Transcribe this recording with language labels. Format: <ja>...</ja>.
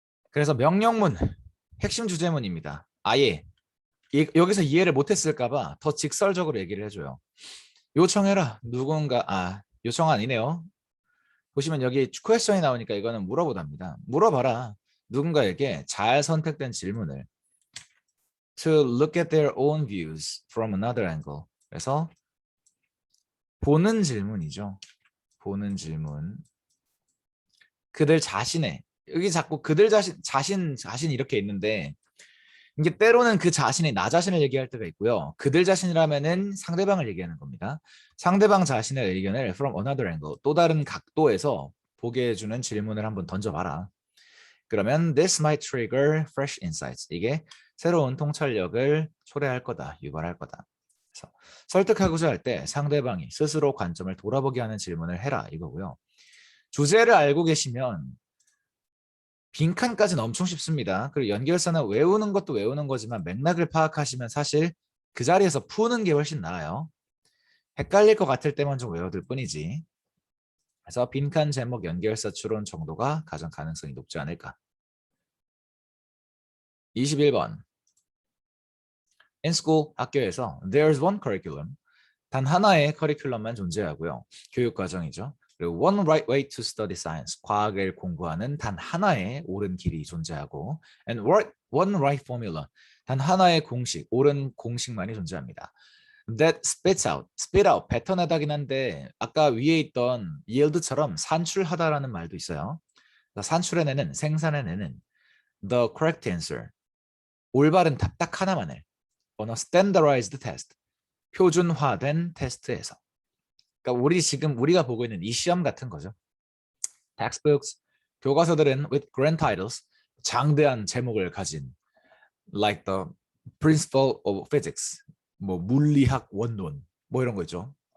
<ko>그래서 명령문 핵심 주제문입니다. 아예 여기서 이해를 못했을까봐 더 직설적으로 얘기를 해줘요. 요청해라. 누군가 요청 아니네요. 보시면 여기 퀘스천이 나오니까 이거는 물어보답니다. 물어봐라. 누군가에게 잘 선택된 질문을</ko> <en>to look at their own views from another angle.</en> <ko>그래서 보는 질문이죠. 보는 질문. 그들 자신의 여기 자꾸 그들 자신 이렇게 있는데 이게 때로는 그 자신이 나 자신을 얘기할 때가 있고요. 그들 자신이라면은 상대방을 얘기하는 겁니다. 상대방 자신의 의견을</ko> <en>from another angle,</en> <ko>또 다른 각도에서 보게 해주는 질문을 한번 던져봐라. 그러면</ko> <en>this might trigger fresh insights.</en> <ko>이게 새로운 통찰력을 초래할 거다, 유발할 거다. 그래서 설득하고자 할 때 상대방이 스스로 관점을 돌아보게 하는 질문을 해라 이거고요. 주제를 알고 계시면 빈칸까지는 엄청 쉽습니다. 그리고 연결사는 외우는 것도 외우는 거지만 맥락을 파악하시면 사실 그 자리에서 푸는 게 훨씬 나아요. 헷갈릴 것 같을 때만 좀 외워둘 뿐이지. 그래서 빈칸 제목 연결사 추론 정도가 가장 가능성이 높지 않을까. 21번.</ko> <en>In school,</en> <ko>학교에서</ko> <en>there's one curriculum.</en> <ko>단 하나의 커리큘럼만 존재하고요. 교육 과정이죠. 그리고</ko> <en>one right way to study science.</en> <ko>과학을 공부하는 단 하나의 옳은 길이 존재하고</ko> <en>and one right formula.</en> <ko>단 하나의 공식, 옳은 공식만이 존재합니다.</ko> <en>That spit out,</en> <ko>뱉어내다긴 한데 아까 위에 있던 yield처럼 산출하다라는 말도 있어요. 산출해내는, 생산해내는</ko> <en>the correct answer.</en> <ko>올바른 답 딱 하나만을</ko> <en>on a standardized test.</en> <ko>표준화된 테스트에서. 그러니까 우리가 보고 있는 이 시험 같은 거죠.</ko> <en>Textbooks,</en> <ko>교과서들은</ko> <en>with grand titles,</en> <ko>장대한 제목을 가진</ko> <en>like the principle of physics,</en> <ko>뭐 물리학 원론, 뭐 이런 거 있죠.</ko>